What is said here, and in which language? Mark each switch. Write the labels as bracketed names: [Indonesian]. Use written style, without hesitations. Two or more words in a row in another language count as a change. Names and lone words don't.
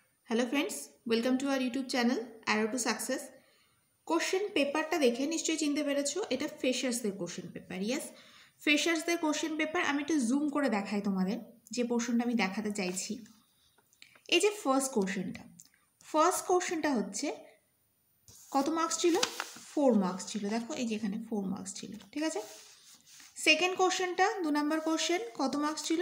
[English] Hello friends, welcome to our YouTube channel Arrow to Success. question paper-ta [Bangla] দেখে নিশ্চয় চিনতে পেরেছো, এটা ফ্রেশার্সদের [English] question paper. Yes, freshers-der question paper. [Bangla] আমি একটু জুম করে দেখাই তোমাদের যে পোর্শনটা আমি দেখাতে চাইছি। এই যে [English] first question-ta [Bangla] হচ্ছে কত মার্কস ছিল? 4 মার্কস ছিল। দেখো এই যে এখানে 4 মার্কস ছিল, ঠিক আছে। [English] second question-ta 2 number question, [Bangla] কত মার্কস ছিল?